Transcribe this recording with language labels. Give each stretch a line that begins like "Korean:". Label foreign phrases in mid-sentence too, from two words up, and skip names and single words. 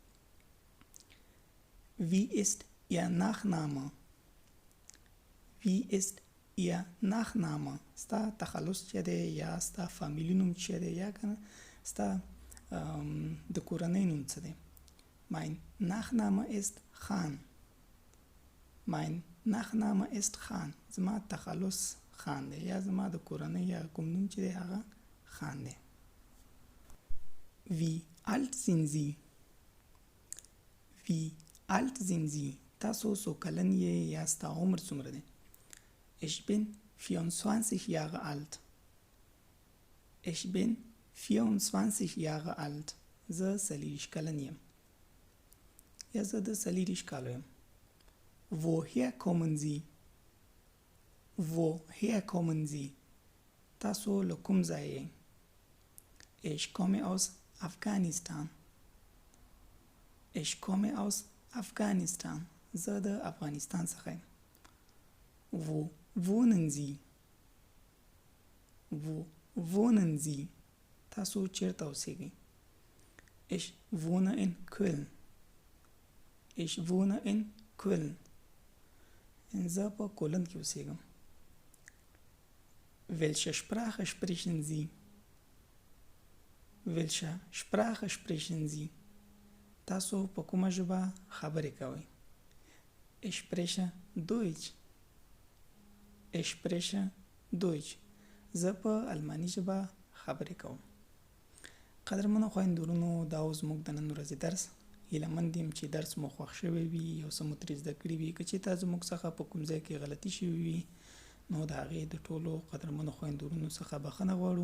German: Wie ist Ihr Nachname
Pashto: ستا تخلص چه دی یا ستا فامیلی نوم چه دی یا کنه ستا د کورنۍ نوم څه دی.
German: Mein Nachname ist Khan
Pashto: زما تخلص خان دی یا زما د کورنۍ یا کوم نوم چې دی هغه خان دی.
German: Wie alt sind Sie
Pashto: تاسو څو کلن یې یا ستا عمر څومره دی.
German: Ich bin 24 Jahre alt
Pashto: زه 40 کلن یم یا زه د 40 کالو یم.
German: Woher kommen Sie
Pashto: تاسو له کوم ځای یې.
German: Ich komme aus Afghanistan
Pashto: زه د افغانستان څخه یم.
German: Wo wohnen Sie
Pashto: تاسو چیرته اوسیږئ.
German: Ich wohne in Köln
Pashto: زه په کولن کې اوسیږم.
German: Welche Sprache sprechen Sie
Pashto: تاسو په کومه ژبه خبرې کوئ.
German: Ich spreche Deutsch
Pashto: زه په الماني ژبه خبرې کوم. قدرمنو خویندو ورونو، دا اوس زموږ د نن ورځې درس. هیلهمند یم چې درس مو خوښ شوی وي، یو څه مو ترې زده کړي وي. که چېرته زموږ څخه په کوم ځای کې غلطي شوي وي نو د هغې د ټولو قدرمنو خویندو ورونو څخه بخښنه غواړو.